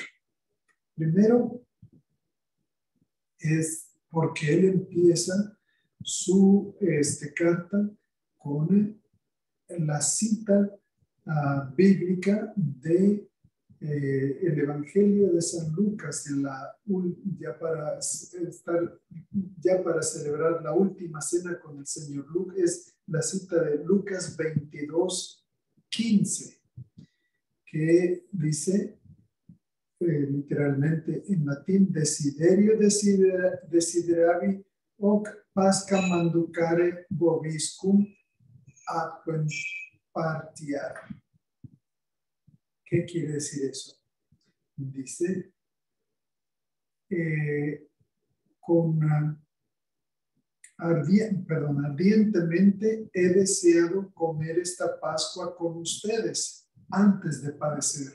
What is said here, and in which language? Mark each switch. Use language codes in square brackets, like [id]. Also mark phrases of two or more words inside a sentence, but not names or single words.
[es] Primero, es porque él empieza su carta con la cita bíblica de el Evangelio de San Lucas ya para celebrar la última cena con el Señor. Es la cita de Lucas 22:15, que dice literalmente en latín: [la] Desiderio desideravi hoc pasca manducare vobiscum atquem partiar. [es] ¿Qué quiere decir eso? Dice, ardientemente he deseado comer esta Pascua con ustedes antes de padecer.